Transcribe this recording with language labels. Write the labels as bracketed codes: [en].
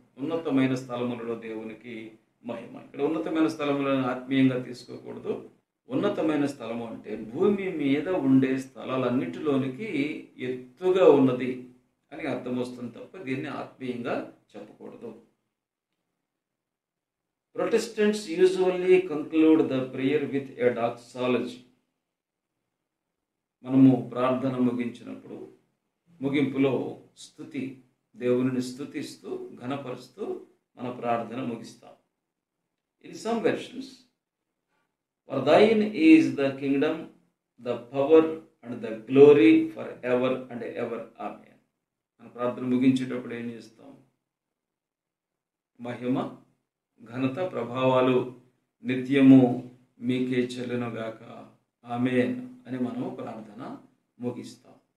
[te] ఉన్నతమైన స్థలములలో దేవునికి మహిమ. ఇక్కడ ఉన్నతమైన స్థలములను ఆత్మీయంగా తీసుకోకూడదు. ఉన్నతమైన స్థలము అంటే భూమి మీద ఉండే స్థలాలన్నిటిలోనికి ఎత్తుగా ఉన్నది అని అర్థం వస్తుంది తప్ప దీన్ని ఆత్మీయంగా చెప్పకూడదు. [en] Protestants usually conclude the prayer with a doxology. [te] మనము ప్రార్థన ముగించినప్పుడు ముగింపులో స్తుతి, దేవుని స్తుతిస్తూ ఘనపరుస్తూ మన ప్రార్థన ముగిస్తాం. [en] In some versions, for thine is the kingdom, the power and the glory forever and ever. [te] Amen. మన ప్రార్థన ముగించేటప్పుడు ఏం చేస్తాం? మహిమ, ఘనత, ప్రభావాలు నిత్యము మీకే చెల్లునుగాక, ఆమేన్ అని మనము ప్రార్థన ముగిస్తాం.